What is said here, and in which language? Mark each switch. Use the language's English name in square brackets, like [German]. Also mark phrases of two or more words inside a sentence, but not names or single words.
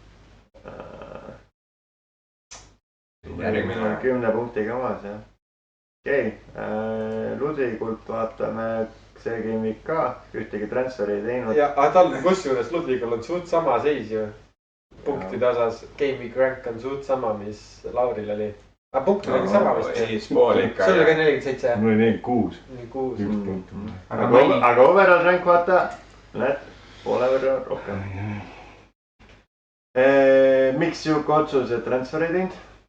[Estonian] Järgmine on 10 punktiga maas, jah. Okei, Ludvikult vaatame see [English] game week [Estonian] ka, ühtegi transferi ei teinud. Ja tal kusjuures Ludvigul on suht sama seis ju. Punktide osas [English] game week rank [Estonian] on suht sama, mis Lauril oli. Aga punktid oli sama vist. Sul oli ka 47. Mul oli 6. 6. Aga [English] overall rank [Estonian] vaata, näed, poole võrra rohkem. Miks siuke otsus, et transfer ei teinud?